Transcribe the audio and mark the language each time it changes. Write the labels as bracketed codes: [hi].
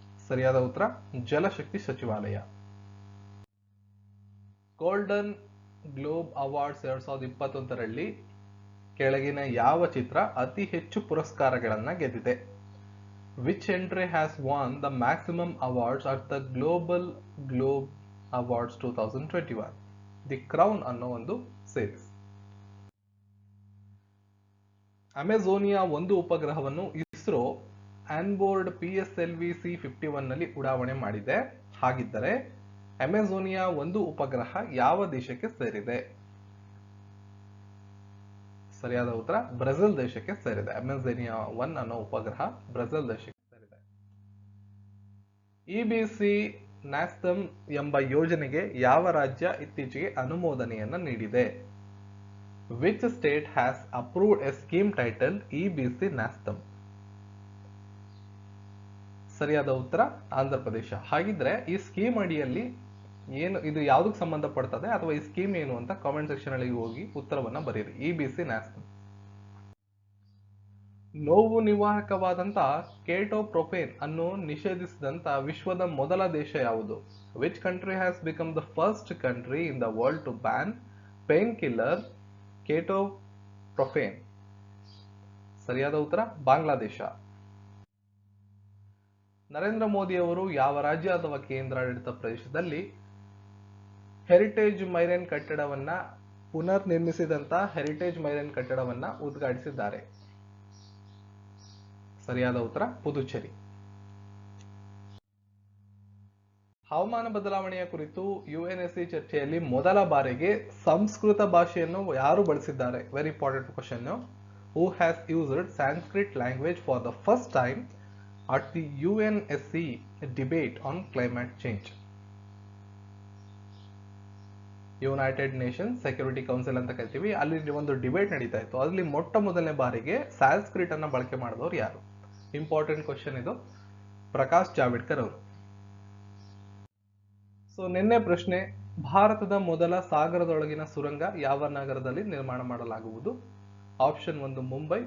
[kn] ಸರಿಯಾದ ಉತ್ತರ ಜಲಶಕ್ತಿ ಸಚಿವಾಲಯ. ಗೋಲ್ಡನ್ ಗ್ಲೋಬ್ ಅವಾರ್ಡ್ಸ್ 2021ರಲ್ಲಿ ಕೆಳಗಿನ ಯಾವ ಚಿತ್ರ ಅತಿ ಹೆಚ್ಚು ಪುರಸ್ಕಾರಗಳನ್ನ ಗೆದ್ದಿದೆ? [en] Which entry has won the maximum awards at the Global Globe Awards 2021? [kn] The crown ಅನ್ನೋ ಒಂದು ಸೀರೀಸ್. ಅಮೆಜೋನಿಯಾ ಒಂದು ಉಪಗ್ರಹವನ್ನು ಇಸ್ರೋ ಆನ್ಬೋರ್ಡ್ PSLV C-51 ನಲ್ಲಿ ಉಡಾವಣೆ ಮಾಡಿದೆ. ಹಾಗಿದ್ದರೆ ಅಮೆಜೋನಿಯಾ ಒಂದು ಉಪಗ್ರಹ ಯಾವ ದೇಶಕ್ಕೆ ಸೇರಿದೆ? ಸರಿಯಾದ ಉತ್ತರ ಬ್ರೆಜಿಲ್ ದೇಶಕ್ಕೆ ಸೇರಿದೆ. ಅಮೆಜೋನಿಯಾ 1 ಅನ್ನೋ ಉಪಗ್ರಹ ಬ್ರೆಜಿಲ್ ದೇಶಕ್ಕೆ ಸೇರಿದೆ. EBC ನ್ಯಾಸ್ತಮ್ ಎಂಬ ಯೋಜನೆಗೆ ಯಾವ ರಾಜ್ಯ ಇತ್ತೀಚೆಗೆ ಅನುಮೋದನೆಯನ್ನ ನೀಡಿದೆ? [en] Which state has approved a scheme titled EBC ನ್ಯಾಸ್ತಮ್? [kn] ಸರಿಯಾದ ಉತ್ತರ ಆಂಧ್ರ ಪ್ರದೇಶ. ಹಾಗಿದ್ರೆ ಈ ಸ್ಕೀಮ್ ಅಡಿಯಲ್ಲಿ ಏನು, ಇದು ಯಾವುದಕ್ಕೆ ಸಂಬಂಧಪಡ್ತದೆ ಅಥವಾ ಈ ಸ್ಕೀಮ್ ಏನು ಅಂತ ಕಾಮೆಂಟ್ ಸೆಕ್ಷನ್ ಅಲ್ಲಿ ಹೋಗಿ ಉತ್ತರವನ್ನ ಬರೀರಿ. EBC ನ್ಯಾಸ್ತಮ್. ನೋವು ನಿವಾರಕವಾದಂತಹ ಕೇಟೋಪ್ರೊಪೇನ್ ಅನ್ನು ನಿಷೇಧಿಸಿದಂತ ವಿಶ್ವದ ಮೊದಲ ದೇಶ ಯಾವುದು? [en] Which country has become the first country in the world to ban painkiller ketoprofen? [kn] ಸರಿಯಾದ ಉತ್ತರ ಬಾಂಗ್ಲಾದೇಶ. ನರೇಂದ್ರ ಮೋದಿ ಅವರು ಯಾವ ರಾಜ್ಯ ಅಥವಾ ಕೇಂದ್ರಾಡಳಿತ ಪ್ರದೇಶದಲ್ಲಿ ಹೆರಿಟೇಜ್ ಮೈರೇನ್ ಕಟ್ಟಡವನ್ನ ಪುನರ್ ನಿರ್ಮಿಸಿದಂತ ಹೆರಿಟೇಜ್ ಮೈರೇನ್ ಕಟ್ಟಡವನ್ನ ಉದ್ಘಾಟಿಸಿದ್ದಾರೆ? ಸರಿಯಾದ ಉತ್ತರ ಪುದುಚೇರಿ. ಹವಾಮಾನ ಬದಲಾವಣೆಯ ಕುರಿತು UNSC ಚರ್ಚೆಯಲ್ಲಿ ಮೊದಲ ಬಾರಿಗೆ ಸಂಸ್ಕೃತ ಭಾಷೆಯನ್ನು ಯಾರು ಬಳಸಿದ್ದಾರೆ? [en] Very important question. Who has used Sanskrit language for the first time at the UNSC debate on climate change? [kn] United nation security council ಅಂತ ಕರಿತೀವಿ. ಅಲ್ಲಿ ಒಂದು ಡಿಬೇಟ್ ನಡೀತಾ ಇತ್ತು. ಅಲ್ಲಿ ಮೊಟ್ಟ ಮೊದಲನೇ ಬಾರಿಗೆ ಸಾಂಸ್ಕ್ರಿಟ್ ಅನ್ನ ಬಳಕೆ ಮಾಡಿದವರು ಯಾರು? [en] important question [kn] ಇದು. ಪ್ರಕಾಶ್ ಜಾವಡೇಕರ್ ಅವರು. ಸೊ ನಿನ್ನೆ ಪ್ರಶ್ನೆ, ಭಾರತದ ಮೊದಲ ಸಾಗರದೊಳಗಿನ ಸುರಂಗ ಯಾವ ನಗರದಲ್ಲಿ ನಿರ್ಮಾಣ ಮಾಡಲಾಗುವುದು? ಆಪ್ಷನ್ 1 ಮುಂಬೈ.